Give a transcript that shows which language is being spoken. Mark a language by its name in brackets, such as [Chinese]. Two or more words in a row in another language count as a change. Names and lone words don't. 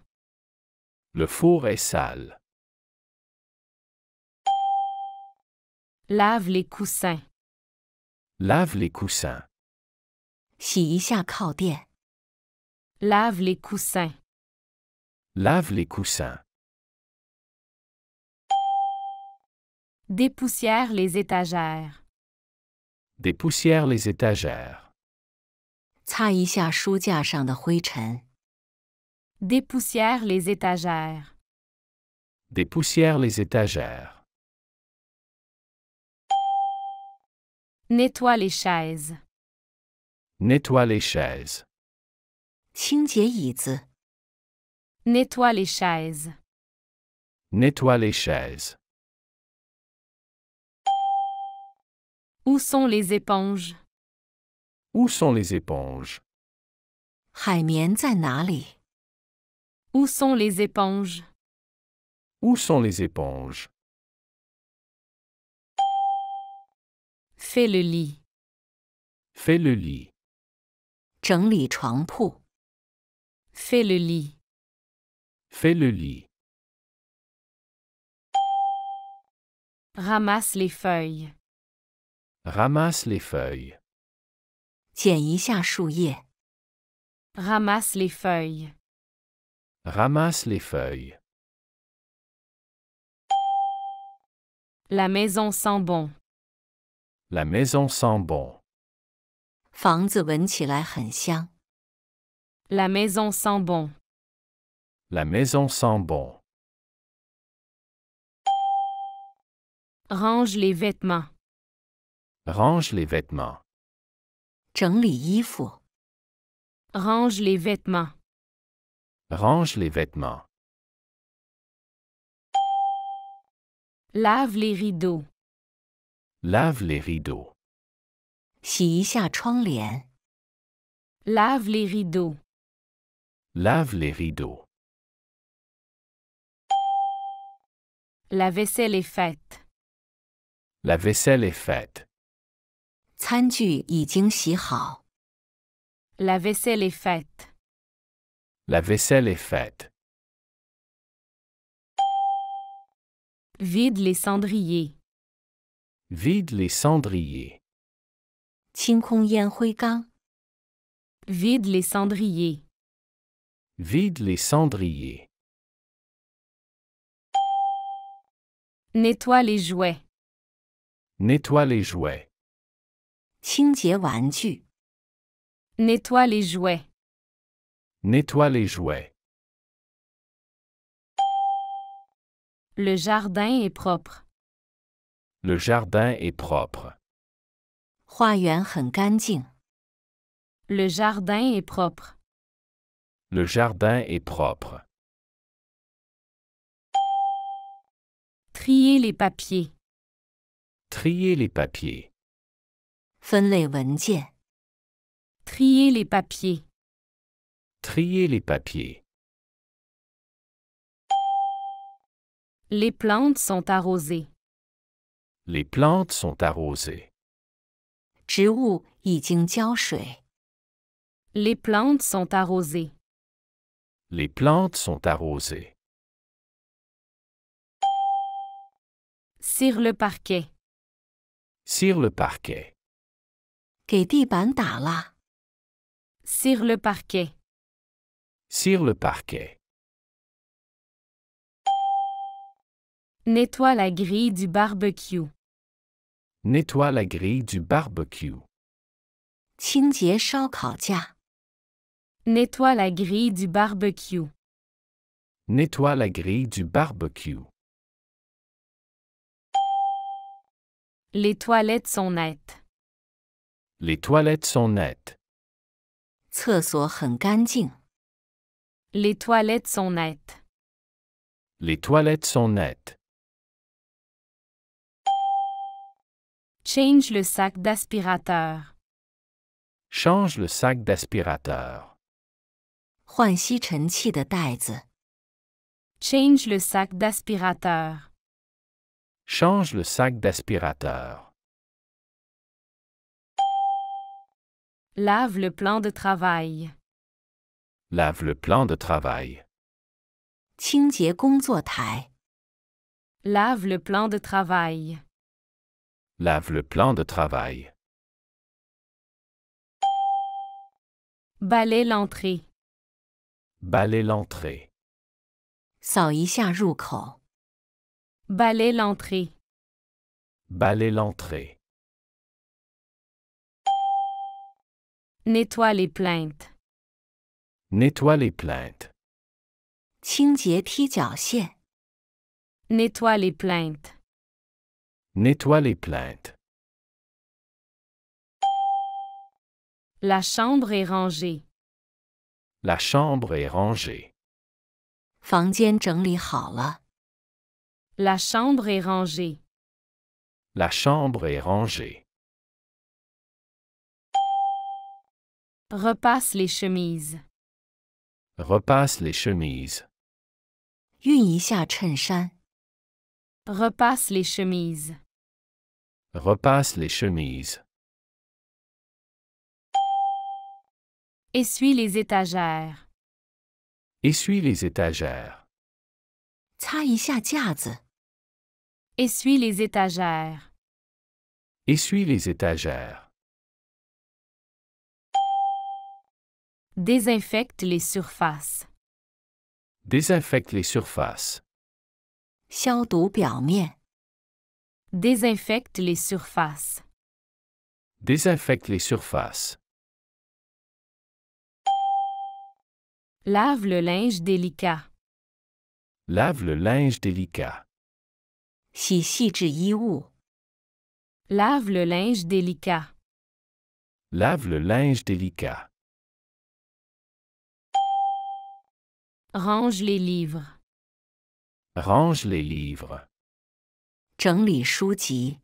[French] Le four est sale. Lave les coussins. Lave les coussins. [Chinese] 洗一下靠垫。 [French] Lave les coussins. Lave les coussins. Dépoussière les étagères. Dépoussière les étagères. [Chinese] 擦一下书架上的灰尘。 [French] Dépoussière les étagères. Dépoussière les étagères. Nettoie les chaises. Nettoie les chaises. [Chinese] 清洁椅子。 [French] Nettoie les chaises. Nettoie les chaises. Où sont les éponges? Où sont les éponges? [Chinese] 海绵在哪里？ [French] Où sont les éponges? Où sont les éponges? Fais le lit. Fais le lit. [Chinese] 整理床铺。 [French] Fais le lit. Fais le lit. Ramasse les feuilles. Ramasse les feuilles. [Chinese] 剪一下树叶。 [French] Ramasse les feuilles. Ramasse les feuilles. La maison sent bon. La maison sent bon. [Chinese] 房子闻起来很香。 [French] La maison sent bon. La maison sent bon. Range les vêtements. Range les vêtements. [Chinese] 整理衣服。 [French] Range les vêtements. Range les vêtements. Lave les rideaux. Lave les rideaux. [Chinese] 洗一下窗帘， [French] Lave les rideaux. Lave les rideaux. La vaisselle est faite. La vaisselle est faite. [Chinese] 餐具已经洗好， [French] La vaisselle est faite. La vaisselle est faite. Vide les cendriers. Vide les cendriers. [Chinese] 清空烟灰缸， [French] Vide les cendriers. Vide les cendriers. Nettoie les jouets. Nettoie les jouets. [Chinese] 清洁玩具， [French] Nettoie les jouets. Nettoie les jouets. Le jardin est propre. Le jardin est propre. [Chinese] 花园很干净， [French] Le jardin est propre. Le jardin est propre. Trier les papiers. Trier les papiers. [Chinese] 分类文件， [French] Trier les papiers. Trier les papiers. Les plantes sont arrosées. Les plantes sont arrosées. [Chinese] 植物已经浇水， [French] Les plantes sont arrosées. Les plantes sont arrosées. Cire le parquet. Cire le parquet. [Chinese] 给地板打蜡， [French] Cire le parquet. Cire le parquet. Nettoie la grille du barbecue. Nettoie la grille du barbecue. [Chinese] 清洁烧烤架， [French] Nettoie la grille du barbecue. Nettoie la grille du barbecue. Les toilettes sont nettes. Les toilettes sont nettes. [Chinese] 厕所很干净， [French] Les toilettes sont nettes. Les toilettes sont nettes. Change le sac d'aspirateur. Change le sac d'aspirateur. [Chinese] 换吸尘器的袋子， [French] Change le sac d'aspirateur. Change le sac d'aspirateur. Lave le plan de travail. Lave le plan de travail. [Chinese] 清洁工作台， [French] Lave le plan de travail. Lave le plan de travail. Balaie l'entrée. Balaie l'entrée. [Chinese] 扫一下入口， [French] Balaie l'entrée. Balaie l'entrée. Nettoie les plaintes. Nettoie les plaintes. [Chinese] 清洁踢脚线， [French] Nettoie les plaintes. Nettoie les plaintes. La chambre est rangée. La chambre est rangée. [Chinese] 房间整理好了， [French] La chambre est rangée. La chambre est rangée. Repasse les chemises. Repasse les chemises. [Chinese] 熨一下衬衫， [French] Repasse les chemises. Repasse les chemises. Essuie les étagères. Essuie les étagères. [Chinese] 擦一下架子， [French] Essuie les étagères. Essuie les étagères. Désinfecte les surfaces. Désinfecte les surfaces. [Chinese] 消毒表面， [French] Désinfecte les surfaces. Désinfecte les surfaces. Lave le linge délicat. Lave le linge délicat. [Chinese] 洗细致衣物， [French] Lave le linge délicat. Lave le linge délicat. Range les livres. Range les livres. [Chinese] 整理书籍。